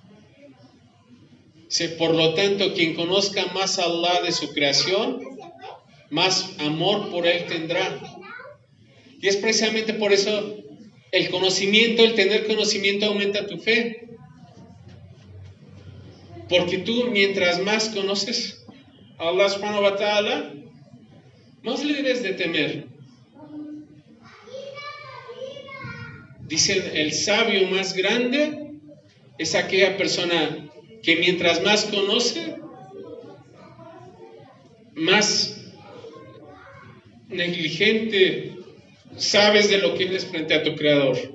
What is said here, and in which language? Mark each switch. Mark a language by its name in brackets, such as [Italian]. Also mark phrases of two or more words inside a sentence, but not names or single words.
[Spanish] Por lo tanto, quien conozca más a Allah de su creación, más amor por Él tendrá. Y es precisamente por eso el conocimiento, el tener conocimiento aumenta tu fe. Porque tú, mientras más conoces a [Arabic] الله سبحانه وتعالى, [Spanish] más le debes de temer. Dicen, el sabio más grande es aquella persona que mientras más conoce, más negligente sabes de lo que eres frente a tu Creador.